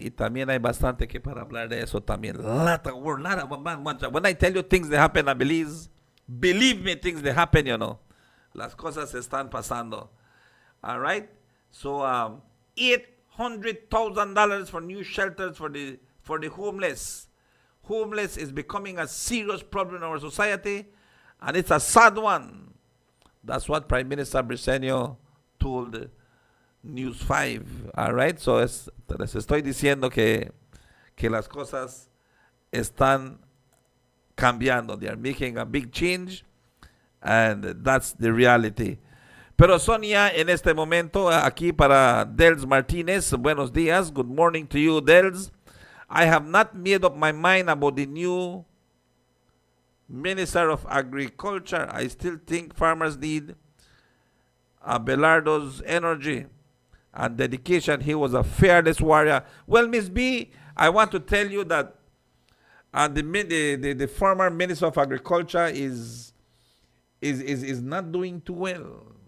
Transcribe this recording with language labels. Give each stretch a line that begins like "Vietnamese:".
Spanish: Y también hay bastante que para hablar de eso también.
English: Lot of work, lot of man. When I tell you things that happen in Belize, believe me, things that happen, you know.
Spanish: Las cosas están pasando.
English: All right? So, $800,000 for new shelters for the homeless. Homeless is becoming a serious problem in our society, and it's a sad one. That's what Prime Minister Briceño told News 5. All right?
Spanish: So, les estoy diciendo que las cosas están cambiando.
English: They are making a big change, and that's the reality.
Spanish: Pero Sonia, en este momento, aquí para Dels Martinez, buenos días.
English: Good morning to you, Dels. I have not made up my mind about the new Minister of Agriculture. I still think farmers need Abelardo's energy and dedication. He was a fearless warrior. Well, Miss B, I want to tell you that the former Minister of Agriculture is not doing too well.